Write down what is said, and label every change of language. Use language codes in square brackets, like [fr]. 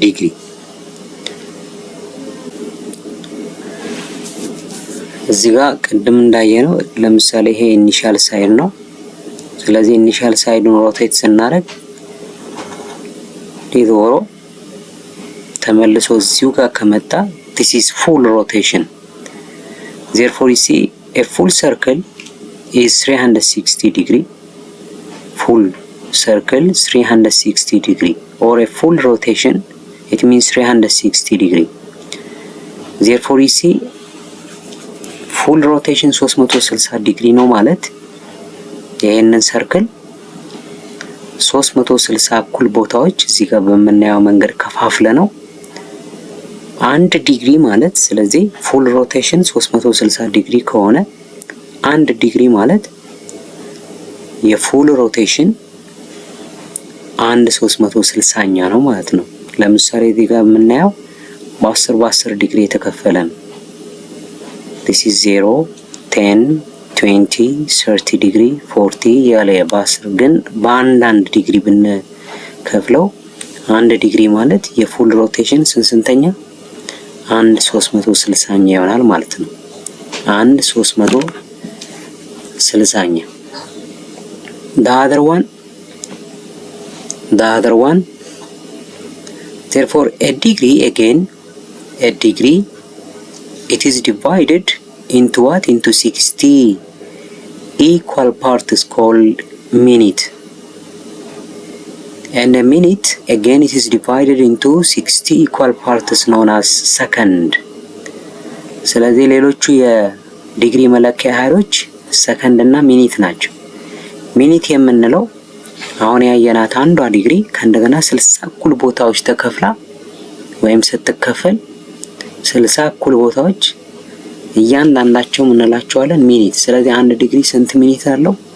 [am] ዲግሪ እዚህ ጋር ቅድም እንዳየነው ለምሳሌ ይሄ ኢኒሻል ሳይድ ነው። ስለዚህ ኢኒሻል ሳይዱን ሮቴት ስናደርግ ዲዞሮ ተመልሶ እዚሁ ጋር ከመጣ [en] this is full rotation. Therefore you see a full circle is 360 degree. Full circle 360 degree, or a full rotation, it means 360 degree. Therefore you see full rotation [am] 360 ዲግሪ ነው ማለት ይሄንን ሰርክል 360 እኩል ቦታዎች እዚህ ጋር በመናየው መንገድ ከፋፍለ ነው አንድ ዲግሪ ማለት። ስለዚህ ፉል ሮቴሽን 360 ዲግሪ ከሆነ አንድ ዲግሪ ማለት የፉል ሮቴሽን አንድ 360ኛ ነው ማለት ነው። ለምሳሌ እዚህ ጋር የምናየው በ10 ዲግሪ የተከፈለ ነው። [en] this is 0 10 20 30 [am] ዲግሪ 40 ያለ በ10 ግን በአንድ ዲግሪ ብንከፍለው አንድ ዲግሪ ማለት የፉል ሮቴሽን ስንተኛ? አንድ 360ኛ ይሆናል ማለት ነው። አንድ 360ኛ። [en] the other one the other one. Therefore a degree, again a degree, it is divided into what? Into 60 equal parts called minute. And a minute, again, it is divided into 60 equal parts known as second. [am] ስለዚህ ሌሎቹ የዲግሪ መለኪያ አሃዶች ሰከንድ እና ሚኒት ናቸው። ሚኒት የምንለው አሁን ያየናት አንዷ ዲግሪ ከእንደገና 60 እኩል ቦታዎች ተከፍላ ወይም ስትከፈል 60 እኩል ቦታዎች እያንዳንዳቸው እንላቸዋለን ሚኒት። ስለዚህ አንድ ዲግሪ ስንት ሚኒት አለው?